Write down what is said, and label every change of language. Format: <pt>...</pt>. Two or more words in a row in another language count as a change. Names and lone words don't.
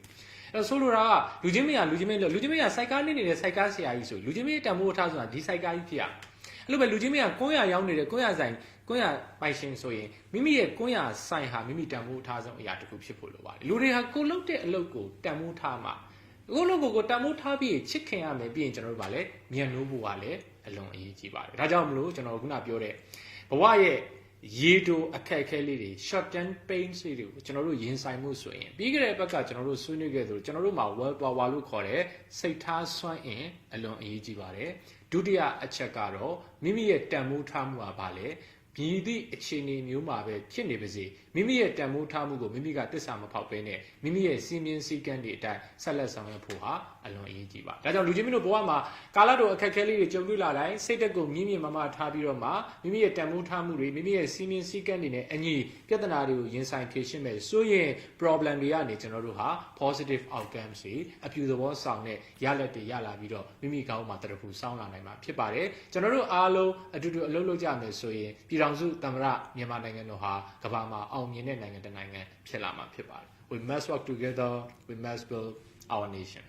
<my>အဲ့ဆိုလိုတာကလူချင်းမင်းကစိုက်ကားနေနေတဲ့စိုက်ကားဆရာကြီးဆိုလူချင်းမင်းတန်ဖိုးထားဆိုတာဒီစိုက်ကားကြီးဖြစ်ရအဲ့လိုပဲလူချင်းမင်းကကွန်းရရောက်နေတဲ့ကွန်းရဆိုင်ကွန်းရပိုင်ရှင်ဆိုရင်မိမိရဲ့ကွန်းရဆိုင်ဟာမိမိတန်ဖိုးထားဆုံးအရာတစ်ခုဖြစ်ဖို့လိုပါတယ်လူတွေဟာကိုလုပ်တဲ့အလုပ်ကိုတန်ဖိုးထားမှာကိုလုပ်ကိုတန် ဖိုးထားပြီးချစ်ခင်ရမယ်ပြီးရင်ကျွန်တော်တို့ဗာလဲမြန်နိုးဖို့ကလည်းအလွန်အရေးကြီးပါတယ်ဒါကြောင့်မလို့ကျွန်တော်ခုနပြောတဲ့ဘဝရဲ့ရေတိုအခက်အခဲလေးတွေ</my> <en>short term pain</en> <my>တွေကိုကျွန်တော်တို့ရင်ဆိုင်မှုဆိုရင်ပြီးကြတဲ့ဘက်ကကျွန်တော်တို့ဆွေးနွေးခဲ့သလို ကျွန်တော်တို့မှာ</my> <en>well power</en> <my>လို့ခေါ်တဲ့စိတ်ထားစွမ်းအင်အလွန်အရေးကြီးပါတယ်ဒုတိယအချက်ကတော့မိမိရဲ့တန်ဖိုးထားမှုကဘာလဲမြည်သည့်အခြေအနေမျိုးမှာ ပဲဖြစ်နေပါစေမိမိရဲ့တန်ဖိုးထားမှုကိုမိမိကတစ္ဆာမဖောက်ဘဲနဲ့မိမိရဲ့စီမင်းစည်းကမ်းတွေအတိုင်းဆက်လက်ဆောင်ရွက်ဖို့ဟာအ လွန်အရေးကြီးပါဒါကြောင့်လူချင်းမင်းတို့ဘဝမှာကာလတော်အခက်အခဲလေးတွေကြုံတွေ့လာတိုင်းစိတ်တက်ကိုမြင့်မြင့်မမထား ပြီးတော့မှမိမိရဲ့တန်ဖိုးထားမှုတွေမိမိရဲ့စီမင်းစည်းကမ်းတွေနဲ့အညီပြဿနာတွေကိုရင်ဆိုင်ဖြေရှင်းမယ်ဆိုရင် problem တွေကနေကျွန်တော်တို့ဟာ</my> <en>positive outcomes</en> <my>တွေအပြုသဘောဆောင်တဲ့ရလဒ်တွေရလာပြီးတော့မိမိကောင်းမှာတရဖူစောင်းလာနိုင်မှာဖြစ်ပါတယ်ကျွန်တော်တို့အားလုံးအတူတူအလုပ်လုပ်ကြမယ်ဆိုရင်ပြည်င်စုသမ္မတမြန်မာနိုင်ငံတော်ဟာကမ္ဘာမှာအောင်မြင်တဲ့နိုင်ငံတစ်နိုင်ငံဖြစ်လာမှာဖြစ်ပါတယ်</my> <en>We must work together we must build our nation</en>